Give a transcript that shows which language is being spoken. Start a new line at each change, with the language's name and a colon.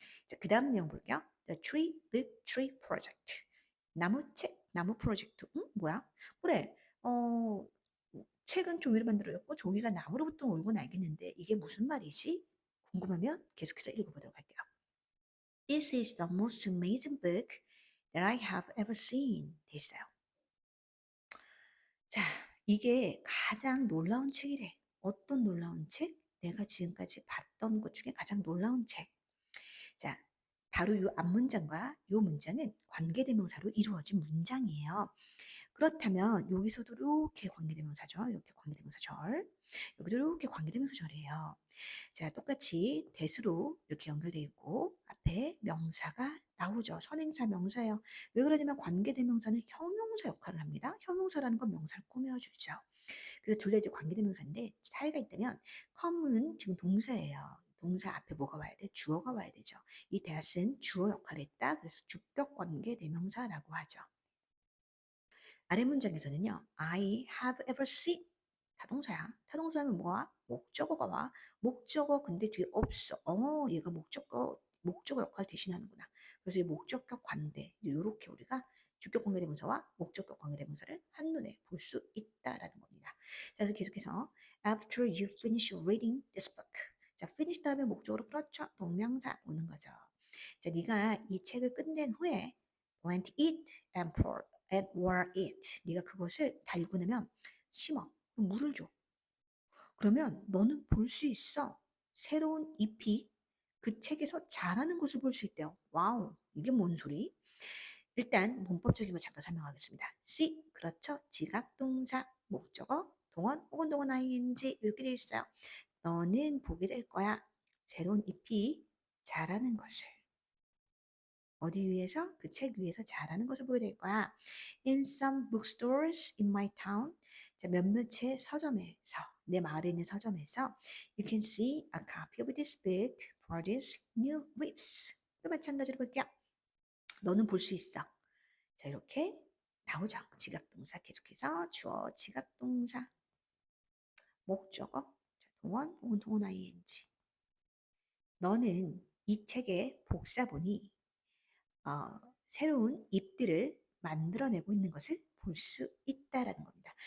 Korean: 자, 그 다음 내용 볼게요. The Tree Big Tree Project. 나무책, 나무 프로젝트. 응? 뭐야? 그래. 어, 책은 종이로 만들어졌고 종이가 나무로부터 온 건 알겠는데 이게 무슨 말이지? 궁금하면 계속해서 읽어보도록 할게요.
English: This is the most amazing book that I have ever seen.
Korean: 돼 있어요. 자, 이게 가장 놀라운 책이래. 어떤 놀라운 책? 내가 지금까지 봤던 것 중에 가장 놀라운 책. 자, 바로 이 앞문장과 이 문장은 관계대명사로 이루어진 문장이에요. 그렇다면 여기서도 이렇게 관계대명사죠. 이렇게 관계대명사절. 여기도 이렇게 관계대명사절이에요. 자, 똑같이 대수로 이렇게 연결되어 있고 앞에 명사가 나오죠. 선행사 명사예요. 왜 그러냐면 관계대명사는 형용사 역할을 합니다. 형용사라는 건 명사를 꾸며주죠. 그래서 둘 다 이제 관계대명사인데 차이가 있다면 come은 지금 동사예요. 동사 앞에 뭐가 와야 돼? 주어가 와야 되죠. 이 that은 주어 역할을 했다. 그래서 주격 관계 대명사라고 하죠. 아래 문장에서는요.
English: I have ever seen 타동사야.
Korean: 타동사하면 뭐야? 목적어가 와. 목적어 근데 뒤에 없어. 얘가 목적어 역할 대신하는구나. 그래서 이 목적격 관대 이렇게 우리가 주격 관계 대명사와 목적격 관계 대명사를 한눈에 볼 수 있다라는 겁니다. 자, 그래서 계속해서
English: after you finish reading this book.
Korean: 자,
English: finish
Korean: 다음에 목적으로 그렇죠. 동명사 오는 거죠. 자, 네가 이 책을 끝낸 후에
English: plant it and pour and water it.
Korean: 네가 그것을 달고 나면 심어. 그럼 물을 줘. 그러면 너는 볼 수 있어. 새로운 잎이 그 책에서 자라는 것을 볼 수 있대요. 와우, 이게 뭔 소리? 일단 문법적인 거 잠깐 설명하겠습니다. C, 그렇죠. 지각동사, 목적어, 동원 혹은 동원 ing 이렇게 되어 있어요. 너는 보게 될 거야. 새로운 잎이 자라는 것을. 어디 위에서? 그 책 위에서 자라는 것을 보게 될 거야.
English: In some bookstores in my town.
Korean: 자, 몇몇의 서점에서, 내 마을에 있는 서점에서
English: you can see a copy of this book for these new leaves.
Korean: 또 마찬가지로 볼게요. 너는 볼 수 있어. 자, 이렇게 나오죠. 지각동사 계속해서 주어 지각동사 목적어 자, 동원 혹은 동원 ing. 너는 이 책의 복사본이 새로운 잎들을 만들어내고 있는 것을 볼 수 있다라는 겁니다.